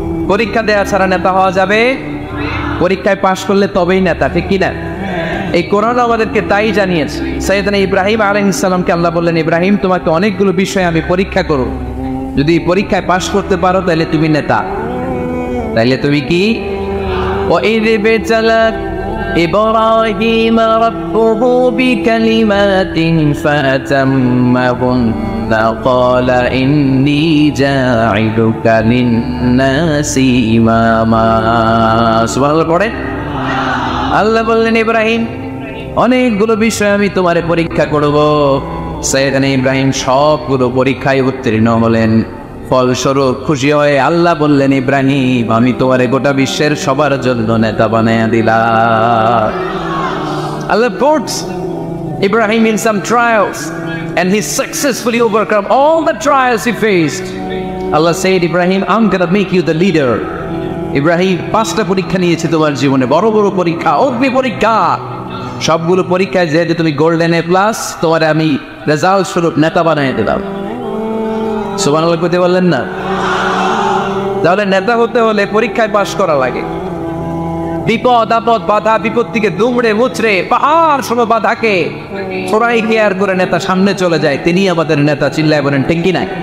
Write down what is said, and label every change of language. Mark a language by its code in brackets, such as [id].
[bn] পরীক্ষা দেওয়া ছাড়া নেতা হওয়া যাবে? পরীক্ষায় পাশ করলে তবেই নেতা, ঠিক কিনা? এই কোরআন আমাদেরকে তাই জানিয়েছে। সাইয়েদনা ইব্রাহিম আলাইহিস সালামকে আল্লাহ বললেন, ইব্রাহিম তোমাকে অনেকগুলো বিষয় আমি পরীক্ষা করব, যদি পরীক্ষায় পাশ করতে পারো তাহলে তুমি নেতা। তাহলে তুমি কি? [ar] وَإِذِ ابْتَلَى إِبْرَاهِيمَ رَبُّهُ بِكَلِمَاتٍ فَأَتَمَّهُنَّ قَالَ إِنِّي جَاعِلُكَ لِلنَّاسِ إِمَامًا। [bn] সুবহানাল্লাহ পড়ে। আল্লাহ বললেন ইব্রাহিম অনেকগুলো বিষয় আমি তোমারে পরীক্ষা করব। সাইয়েদনা ইব্রাহিম সবগুলো পরীক্ষায় উত্তীর্ণ হলেন। ফলস্বরূপ খুশি হয়ে আল্লাহ বললেন ইব্রাহিম আমি তোমারে গোটা বিশ্বের সবার জন্য নেতা বানায়া দিলাম। [en] Allah puts Ibrahim in some trials and he successfully overcome all the trials he faced. Allah said, Ibrahim, I'm gonna make you the leader. [bn] Ibrahim 5টা পরীক্ষা নিয়েছে তোমার জীবনে, বড় বড় পরীক্ষা, অগ্নি পরীক্ষা। সবগুলো পরীক্ষায় যেহেতু তুমি গোল্ডেন এ প্লাস, তোমার আমি রেজাল্ট স্বরূপ নেতা বানিয়ে দিলাম। সুবহানাল্লাহ কইতে বললেন না? তাহলে নেতা হতে হলে পরীক্ষায় পাশ করা লাগে। বিপদ আপদ বাধা বিপত্তিকে দুমড়ে মুচড়ে পাহাড় সম বাধাকে সরাই কেয়ার করে নেতা সামনে চলে যায়, তিনি আমাদের নেতা। চিল্লায় বলেন ঠিক কি না?